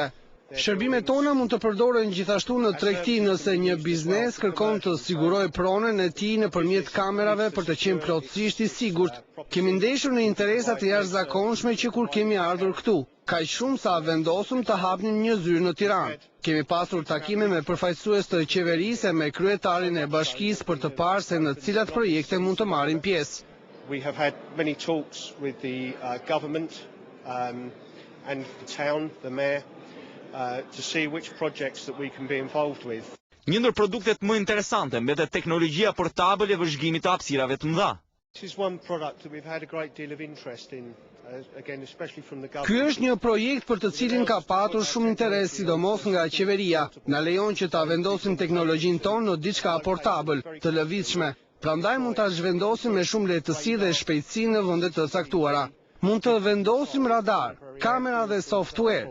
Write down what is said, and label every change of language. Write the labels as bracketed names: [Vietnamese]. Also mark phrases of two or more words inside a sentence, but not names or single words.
[Albanian] Shërbimet tona mund të përdoren gjithashtu në tregti nëse një biznes kërkon të sigurojë pronën e tij nëpërmjet kamerave për të qenë plotësisht i sigurt. Kemi ndeshur në interesat e jashtëzakonshme që kur kemi ardhur këtu, kaq shumë sa vendosëm të hapnim një zyrë në Tiranë. Kemi pasur takime me përfaqësues të qeverisë e me kryetarin e bashkisë për të parë se në cilat projekte mund të marrim pjesë. [English] We have had many talks with the government and the town, the mayor, to see which projects that we can be involved with. [Albanian] Një ndër produktet më interesante mbetet teknologjia portable e vëzhgimit të hapësirave të mëdha. [English] This is one product that we've had a great deal of interest in, again, especially from the government. [Albanian] Ky është një projekt për të cilin ka patur shumë interes, sidomos nga qeveria. Na lejon që ta vendosim teknologjinë tonë në diçka portable, të lëvizshme. Prandaj mund ta zhvendosim me shumë lehtësi dhe shpejtësi në vende të caktuara. Mund të vendosim radar, kamera dhe software.